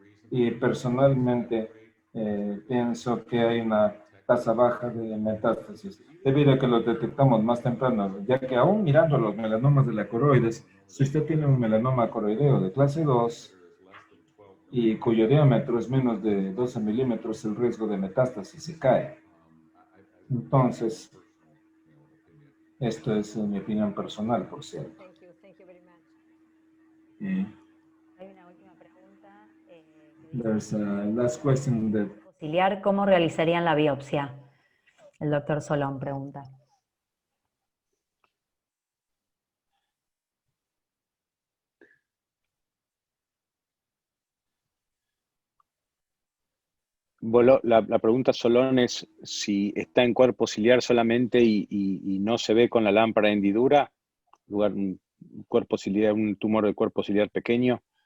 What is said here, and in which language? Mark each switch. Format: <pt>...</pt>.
<es>Y personalmente pienso que hay una tasa baja de metástasis, debido a que los detectamos más temprano, ya que aún mirando los melanomas de la coroides, si usted tiene un melanoma coroideo de clase 2 y cuyo diámetro es menos de 12 milímetros, el riesgo de metástasis se cae. Entonces, esto es mi opinión personal, por cierto.</es> <en>Thank you very much.</en> <es>Hay una última pregunta.</es> <en>There's a last question that</en> <es>Ciliar, ¿cómo realizarían la biopsia? El doctor Solón pregunta. La pregunta, Solón, es si está en cuerpo ciliar solamente y no se ve con la lámpara de hendidura, un cuerpo ciliar, un tumor de cuerpo ciliar pequeño.</es>